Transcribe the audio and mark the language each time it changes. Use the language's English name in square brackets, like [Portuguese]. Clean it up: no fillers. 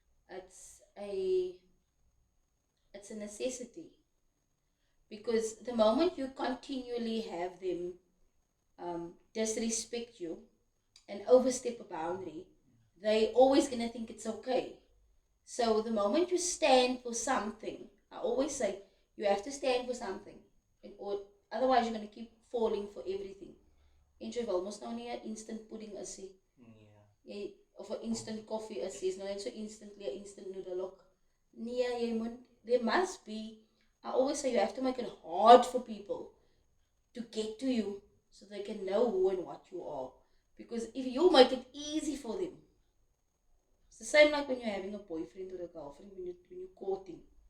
[English] It's a it's a necessity, because the moment you continually have them disrespect you and overstep a boundary, they always gonna think it's okay. So the moment you stand for something, I always say you have to stand for something, or otherwise you're gonna keep falling for everything. [Afrikaans] En jy wil mos nou nie 'n instant pudding is nie. [English] Yeah. [Afrikaans] Of 'n instant coffee is nie, is nou net so instantly 'n instant noodle ook. Nee, jy moet, [English] there must be, I always say you have to make it hard for people to get to you so they can know who and what you are. Because if you make it easy for them, it's the same like when you're having a boyfriend or a girlfriend, when you're courting.